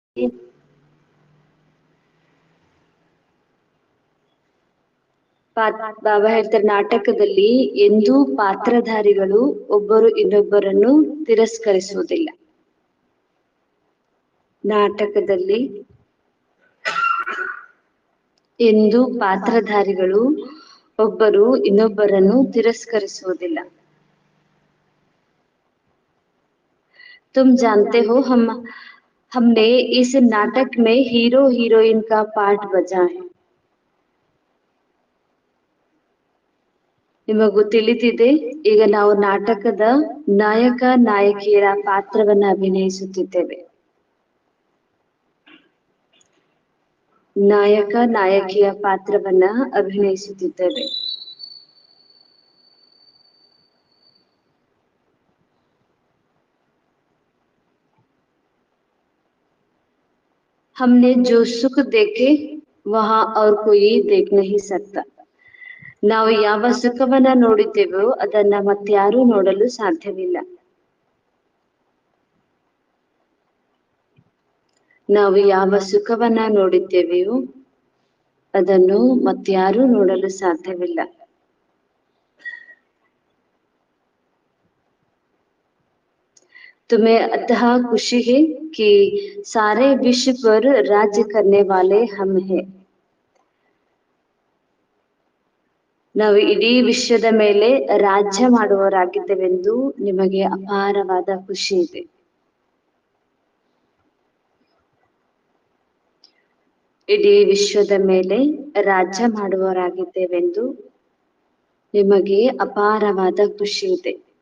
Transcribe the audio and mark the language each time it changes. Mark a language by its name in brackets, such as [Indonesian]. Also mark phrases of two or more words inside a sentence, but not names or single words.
[Kannada] ಬಾಬಾ ಹೇಳ್ತಾರೆ, ನಾಟಕದಲ್ಲಿ ಎಂದೂ ಪಾತ್ರಧಾರಿಗಳು ಒಬ್ಬರು ಇನ್ನೊಬ್ಬರನ್ನು ತಿರಸ್ಕರಿಸುವುದಿಲ್ಲ. ನಾಟಕದಲ್ಲಿ ಎಂದೂ ಪಾತ್ರಧಾರಿಗಳು ಒಬ್ಬರು ಇನ್ನೊಬ್ಬರನ್ನು ತಿರಸ್ಕರಿಸುವುದಿಲ್ಲ. [Hindi] तुम जानते हो हमने इस नाटक में [English] hero heroine [Hindi] का पार्ट बजा है. [Kannada] ನಿಮಗೂ ತಿಳಿದಿದೆ, ಈಗ ನಾವು ನಾಟಕದ ನಾಯಕ ನಾಯಕಿಯರ ಪಾತ್ರವನ್ನು ಅಭಿನಯಿಸುತ್ತಿದ್ದೇವೆ. ನಾಯಕ ನಾಯಕಿಯ ಪಾತ್ರವನ್ನ ಅಭಿನಯಿಸುತ್ತಿದ್ದೇವೆ. [Hindi] हमने जो सुख देखे वहां और कोई देख नहीं सकता. [Kannada] ನಾವು ಯಾವ ಸುಖವನ್ನ ನೋಡಿದ್ದೇವೋ ಅದನ್ನ ಮತ್ಯಾರೂ ನೋಡಲು ಸಾಧ್ಯವಿಲ್ಲ. ನಾವು ಯಾವ ಸುಖವನ್ನ ನೋಡಿದ್ದೇವೆಯೋ ಅದನ್ನು ಮತ್ಯಾರೂ ನೋಡಲು ಸಾಧ್ಯವಿಲ್ಲ. [Hindi] तुम्हें अतः खुशी है कि सारे विश्व पर राज्य करने वाले हम हैं. [Kannada] ನಾವು ಇಡೀ ವಿಶ್ವದ ಮೇಲೆ ರಾಜ್ಯ ಮಾಡುವವರಾಗಿದ್ದೇವೆಂದು ನಿಮಗೆ ಅಪಾರವಾದ ಖುಷಿ ಇದೆ. ಇಡೀ ವಿಶ್ವದ ಮೇಲೆ ರಾಜ್ಯ ಮಾಡುವವರಾಗಿದ್ದೇವೆಂದು ನಿಮಗೆ ಅಪಾರವಾದ ಖುಷಿ ಇದೆ.